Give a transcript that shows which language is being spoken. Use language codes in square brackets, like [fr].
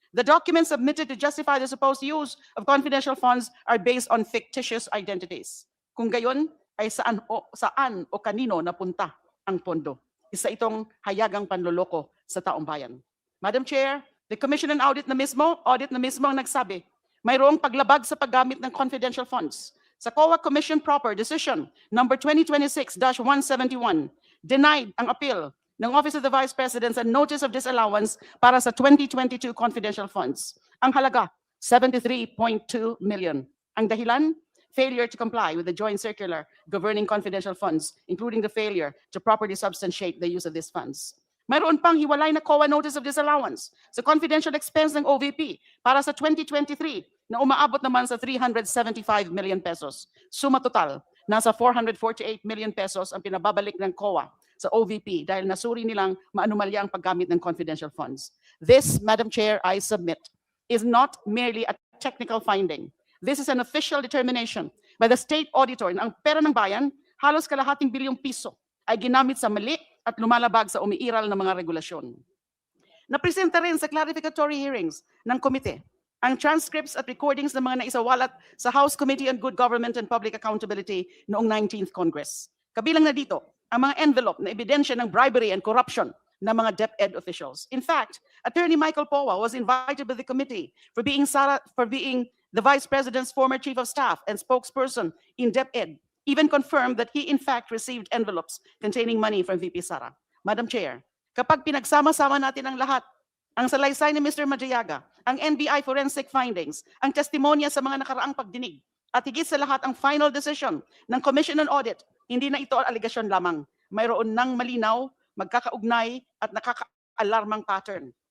[en] The documents submitted to justify the supposed use of confidential funds are based on fictitious identities. [tl] Kung gayon, ay saan o kanino napunta ang pondo. Isa itong hayagang panloloko sa taong bayan. Madam Chair, the Commission on Audit na mismo ang nagsabi, mayroong paglabag sa paggamit ng confidential funds. Sa COA Commission Proper Decision number 2026-171, denied ang appeal ng Office of the Vice President sa Notice of Disallowance para sa 2022 confidential funds. Ang halaga, 73.2 million. Ang dahilan, [en] failure to comply with the joint circular governing confidential funds, including the failure to properly substantiate the use of these funds. [tl] Mayroon pang hiwalay na COA Notice of Disallowance sa confidential expense ng OVP para sa 2023 na umaabot naman sa 375 million pesos. Suma total, nasa 448 million pesos ang pinababalik ng COA sa OVP dahil nasuri nilang maanumalya ang paggamit ng confidential funds. [en] This, Madam Chair, I submit, is not merely a technical finding. This is an official determination by the state auditor [tl] na ang pera ng bayan, halos kalahating bilyong piso, ay ginamit sa mali at lumalabag sa umiiral na mga regulasyon. Napresenta rin sa clarificatory hearings ng komite ang transcripts at recordings ng mga naisawalat sa House Committee on Good Government and Public Accountability noong 19th Congress. Kabilang na dito ang mga envelope na ebidensya ng [en] bribery and corruption [tl] ng mga DepEd officials. [en] In fact, Attorney Michael Powa was invited by the committee for being the Vice President's former Chief of Staff and spokesperson in DepEd, even confirmed that he in fact received envelopes containing money from VP Sara. [tl] Madam Chair, kapag pinagsama-sama natin ang lahat, ang salaysay ni Mr. Madriaga, ang NBI forensic findings, ang testimonya sa mga nakaraang pagdinig, at higit sa lahat ang final decision ng Commission on Audit, hindi na ito aligasyon lamang. Mayroon ng malinaw, magkakaugnay at nakaka-alarmang pattern.